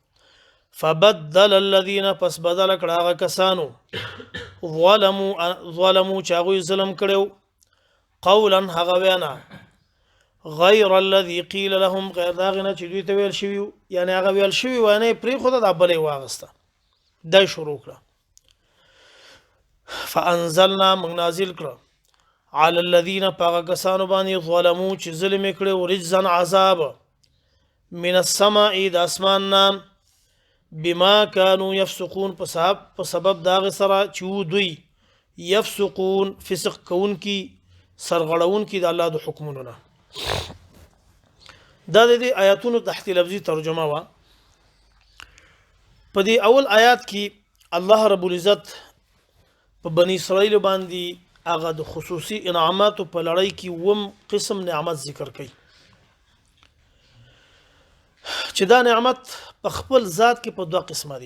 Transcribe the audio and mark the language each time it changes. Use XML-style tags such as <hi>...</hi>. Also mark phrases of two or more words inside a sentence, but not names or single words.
<ar>فبدل الذين،</ar> <ps>پس بدل کړه هغه کسانو ظلموا چې هغوی ظلم کړو، قولا هغه وینا</ps> <ar>غیر الذي قیل لهم،</ar> <ps>غیر دا هغې نه چې دوی ته ویل شوي، یعنې هغه ویل شوي وینا یې پرېښوده، دا بله یې واغسته، دا یې شروع کړه. فانزلنا، موږ نازل کړه</ps> <ar>على الذين،</ar> <ps>په هغه کسانو باندې ظلموا چې ظلم یې کړی،</ps> <ar>رجزا عذاب من السماء،</ar> <ps>د اسمان نه،</ps> <ar>بما كانوا يفسقون،</ar> <ps>په سبب داغه سره چې دوی يفسقون فسق کون کی، سرغړون کی د الله د حکمونو نه. دا د دې آیاتونو تحت لفظي ترجمه وا. په دې اول آیات کې الله رب العزت په بنی اسرائیل باندې هغه د خصوصي انعامات په لړۍ کې وم قسم نعمت ذکر کړي چې دا نعمت په خپل ذات کې په دوه قسمه دي.</ps>